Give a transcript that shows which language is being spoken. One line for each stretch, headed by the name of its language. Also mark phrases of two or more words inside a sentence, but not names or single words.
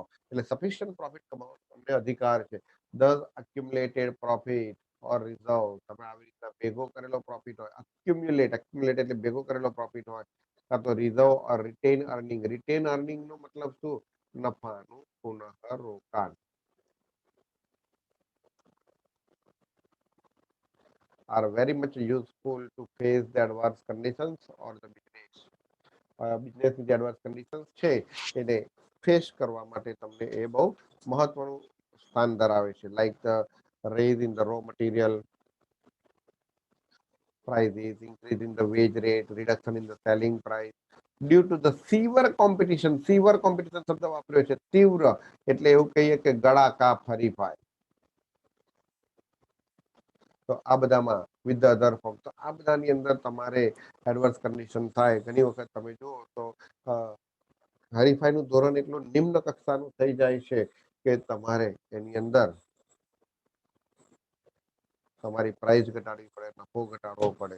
Gujarati: એટલે
English: sufficient profit
Gujarati: કમાવાનો તમને અધિકાર છે.
English: thus accumulated profit or reserve,
Gujarati: તમે આવી રીતના ભેગો કરેલો પ્રોફિટ હોય, અક્યુમ્યુલેટ એટલે ભેગો કરેલો પ્રોફિટ હોય, કાં તો રિઝર્વ
English: or retained earning. retained earning
Gujarati: નો મતલબ શું? નફાનું પુનઃ રોકાણ.
English: Are very much useful to face the adverse conditions or the business.
Gujarati: બિઝનેસની જે
English: advance condition
Gujarati: છે એને ફેસ કરવા માટે તમને એ બહુ મહત્વનું સ્થાન ધરાવે છે.
English: like the raise in the raw material prices, increase in the wage rate, reduction in the selling price due to the severe competition. severe competition
Gujarati: શબ્દ વાપર્યો છે, તીવ્ર એટલે એવું કહીએ કે ગળા કાપ હરીફાય. તો આ બધામાં
English: with the other form,
Gujarati: તો આ બધાની અંદર તમારે
English: adverse condition
Gujarati: થાય. ઘણી વખત તમે જુઓ તો હરીફાઈનું ધોરણ એટલું નિમ્ન કક્ષાનું થઈ જાય છે કે તમારે એની અંદર તમારી પ્રાઇસ ઘટાડવી પડે, નફો ઘટાડવો પડે.